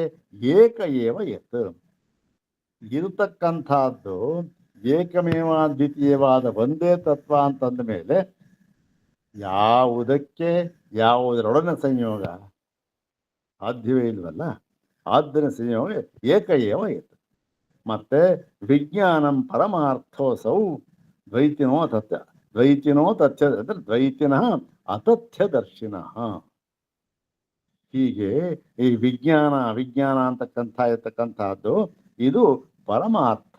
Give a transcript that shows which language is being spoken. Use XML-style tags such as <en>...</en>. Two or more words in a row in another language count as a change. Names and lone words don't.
<sa>ಏಕ ಏವ ಯತ್,</sa> <kn>ಇರತಕ್ಕಂಥದ್ದು ಏಕಮೇವ ದ್ವಿತೀಯವಾದ ಒಂದೇ ತತ್ವ ಅಂತಂದ ಮೇಲೆ ಯಾವುದರೊಡನೆ ಸಂಯೋಗ ಸಾಧ್ಯವೇ ಇಲ್ವಲ್ಲ. ಆದ್ದರಿಂದ ಸಂಯೋಗ</kn> <sa>ಏಕ ಏವ ಯತ್. ಮತ್ತೆ ವಿಜ್ಞಾನಂ ಪರಮಾರ್ಥೋಸೌ ದ್ವೈತಿನೋ ತಥ್ಯ ಅಂದ್ರೆ ದ್ವೈತಿನಃ ಅತಥ್ಯದರ್ಶಿನಃ.</sa> <kn>ಹೀಗೆ ಈ ವಿಜ್ಞಾನ ಇರ್ತಕ್ಕಂಥದ್ದು ಇದು ಪರಮಾರ್ಥ.</kn>